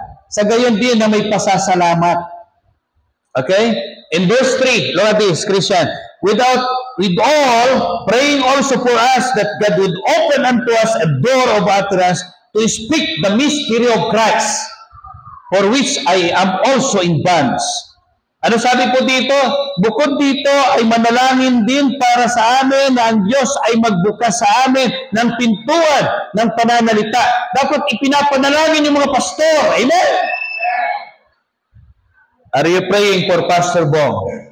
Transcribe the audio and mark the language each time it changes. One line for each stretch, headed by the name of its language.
Filipino: Sa gayon din na may pasasalamat. Okay?
English: In verse 3, look at this, Christian. With all, praying also for us that God would open unto us a door of utterance to speak the mystery of Christ, for which I am also in bonds.
Filipino: Ano sabi po dito? Bukod dito ay manalangin din para sa amin na ang Diyos ay magbukas sa amin ng pintuan ng pananalita. Dapat ipinapanalangin yung mga pastor. Amen?
English: Are you praying for Pastor Bong?